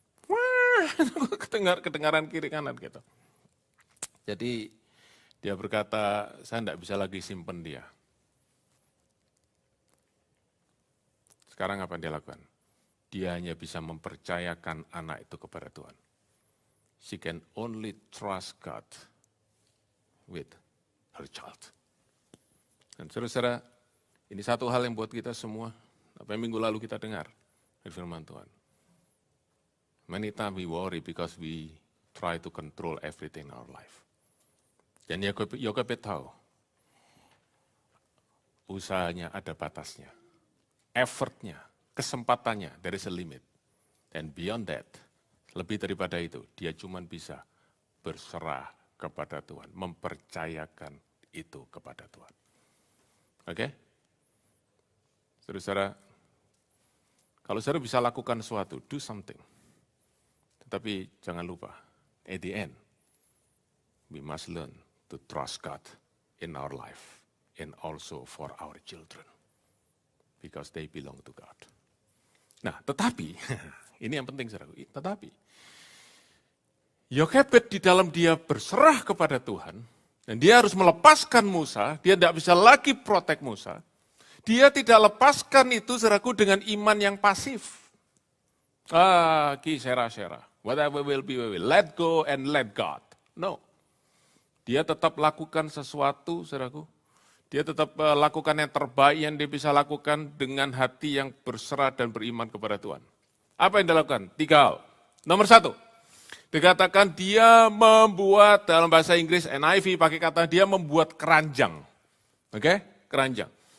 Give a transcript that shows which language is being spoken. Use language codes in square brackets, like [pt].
[id] Wah, kedengaran kiri kanan gitu. Jadi dia berkata, saya tidak bisa lagi simpen dia. Sekarang apa yang dia lakukan? Dia hanya bisa mempercayakan anak itu kepada Tuhan. [en] She can only trust God with her child. [id] Dan saudara-saudara, ini satu hal yang buat kita semua, apa yang minggu lalu kita dengar dari firman Tuhan. [en] Many times we worry because we try to control everything in our life. [id] Dan Yokebed tahu, usahanya ada batasnya, effortnya, kesempatannya, [en] there is a limit. And beyond that, [id] lebih daripada itu, dia cuma bisa berserah kepada Tuhan, mempercayakan itu kepada Tuhan. Oke? Saudara-saudara, kalau saudara bisa lakukan sesuatu, [en] do something. [id] Tetapi jangan lupa, [en] at the end, we must learn to trust God in our life and also for our children. Because they belong to God. [id] Nah, tetapi, ini yang penting, saudaraku, tetapi, Yokebed di dalam dia berserah kepada Tuhan, dan dia harus melepaskan Musa, dia tidak bisa lagi protek Musa, dia tidak lepaskan itu, saudaraku, dengan iman yang pasif. [en] Sera-sera, whatever will be, let go and let God. No. [id] Dia tetap lakukan sesuatu, saudaraku. Dia tetap lakukan yang terbaik yang dia bisa lakukan dengan hati yang berserah dan beriman kepada Tuhan. Apa yang dia lakukan? 3 hal. Nomor 1, dikatakan dia membuat, dalam bahasa Inggris NIV pakai kata dia membuat keranjang. Oke? Keranjang.